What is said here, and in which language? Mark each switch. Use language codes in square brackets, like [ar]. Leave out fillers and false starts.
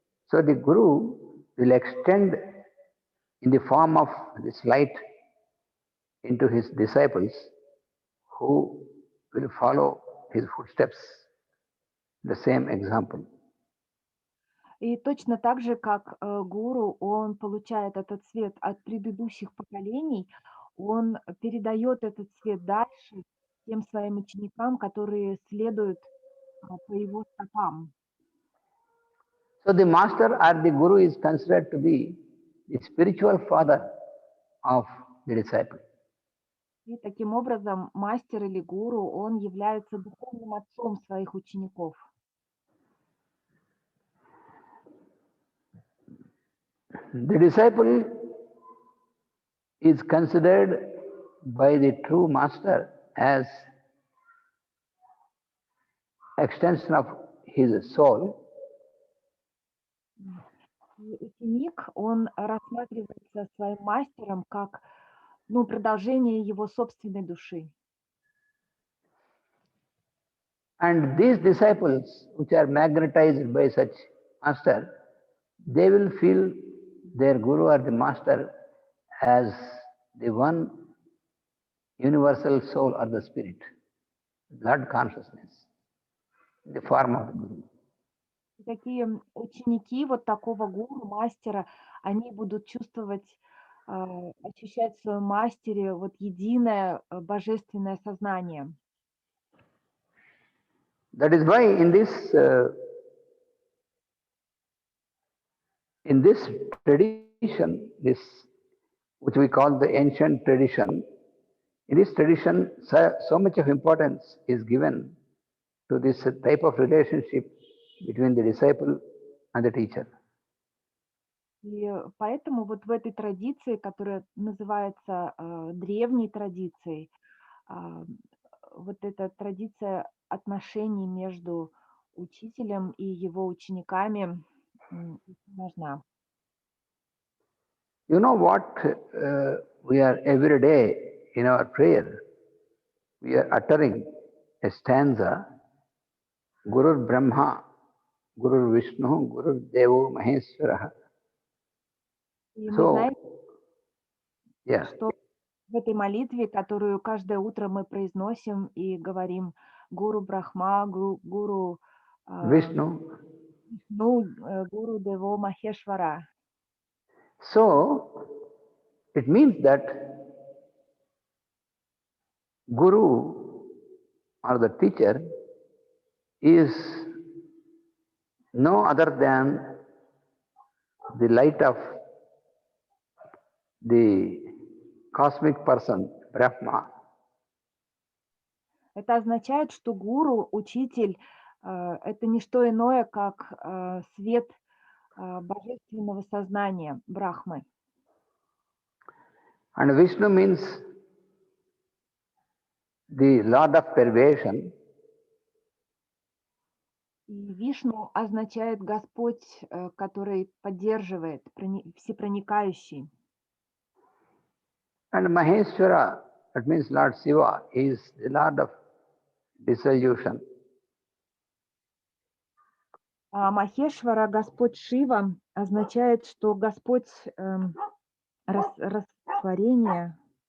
[en] So the Guru will extend in the form of this light into his disciples who will follow his footsteps, the same example. [ru] И точно так же, как гуру, он получает этот свет от предыдущих поколений, он передает этот свет дальше тем своим ученикам, которые следуют по его стопам. [en] So the master or the guru is considered to be the spiritual father of the disciple. [ru] И таким образом мастер или гуру, он является духовным отцом своих учеников. [en] The disciple is considered by the true master as extension of his soul, [ru] И ученик, он рассматривается своим мастером как, продолжение его собственной души. [en] and these disciples which are magnetized by such master, they will feel their guru or the master as the one universal soul or the spirit, blood consciousness, in the form of the guru. [ru] И такие ученики вот такого гуру, мастера, они будут чувствовать, ощущать в своем мастере вот единое божественное сознание. [en] That is why in this tradition, this which we call the ancient tradition, in this tradition so much of importance is given to this type of relationship between the disciple and the teacher. [ru] И поэтому вот в этой традиции, которая называется древней традицией, вот эта традиция отношений между учителем и его учениками очень важна. [en] You know what we are every day in our prayer, we are uttering a stanza, [sa] Gurur Brahma, Gurur Vishnu, Gurur Devo Maheshwara. [ru] И мы [en] So, [ru] знаем, [en] yeah, [ru] что в этой молитве, которую каждое утро мы произносим и говорим [sa] Гуру Брахма, Гуру Vishnu. Гуру Дево Махешвара. [en] So, it means that Guru or the teacher is no other than the light of the cosmic person, Brahma. [ru] Это означает, что гуру, учитель, это не что иное, как свет божественного сознания Брахмы. [en] And Vishnu means the Lord of pervasion. [ru] И Вишну означает Господь, который поддерживает, всепроникающий. [en] And Maheshwara, that means Lord Shiva, is the Lord of dissolution. [ru] А Махешвара, Господь Шива, означает, что Господь растворения.